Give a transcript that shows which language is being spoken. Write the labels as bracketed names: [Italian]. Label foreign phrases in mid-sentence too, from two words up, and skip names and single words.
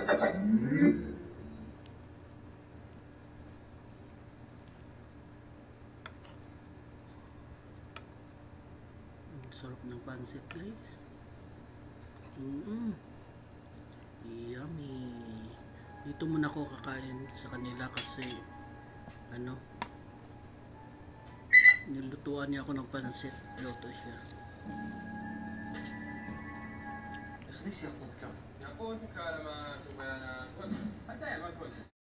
[Filipino] Ang sarap ng pansit, guys. Yummy. Dito muna ako kakain sa kanila kasi nilutuan niya ako ng pansit. Luto siya. [Arabic] اخلص يقودك لما تبغى انا حتى ما تودي